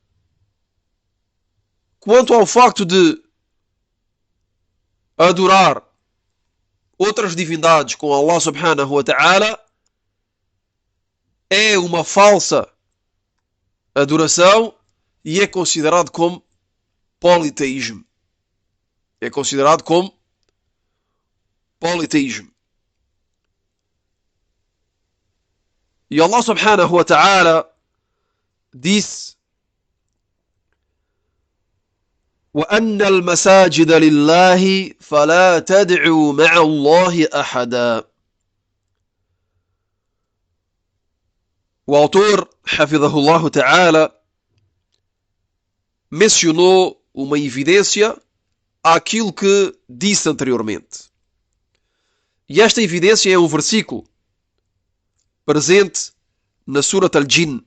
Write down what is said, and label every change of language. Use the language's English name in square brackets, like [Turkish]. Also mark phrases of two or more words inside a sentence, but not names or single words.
[Portuguese] Quanto ao facto de adorar outras divindades com Allah [Arabic] سبحانه وتعالى, [Portuguese] é uma falsa adoração e é considerado como politeísmo. É considerado como politeísmo. [Arabic] E Allah سبحانه وتعالى disse: وأن المساجد لله فلا تدعوا مع الله أحدا. [Portuguese] O autor, [Arabic] حفظه الله تعالى, [Portuguese] mencionou uma evidência àquilo que disse anteriormente. E esta evidência é um versículo presente na Surat Al-Jinn.